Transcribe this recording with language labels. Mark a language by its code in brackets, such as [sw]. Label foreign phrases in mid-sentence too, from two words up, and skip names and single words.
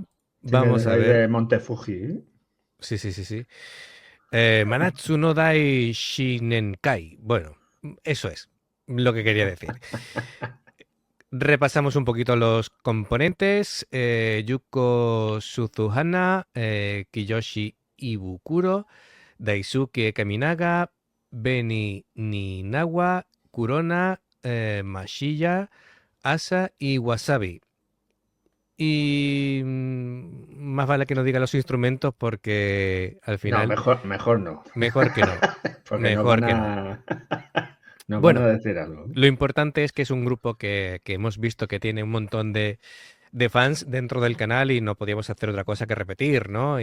[es] Tienes vamos a ahí ver. de Monte Fuji, ¿eh? Sí, sí, sí, sí. Manatsu no Dai Shinenkai. Bueno, eso es lo que quería decir. Repasamos un poquito los componentes. Yuko Suzuhana, Kiyoshi Ibukuro, Daisuke Kaminaga, Beni Ninawa, Kurona, Mashiya, Asa y Wasabi. Y más vale que no diga los instrumentos porque al No, final mejor no. mejor que no. Porque nos Mejor van que no. a... nos van a Bueno, decir algo. lo importante es que es un grupo que hemos visto que tiene un montón de fans dentro del canal y no podíamos hacer otra cosa que repetir, ¿no?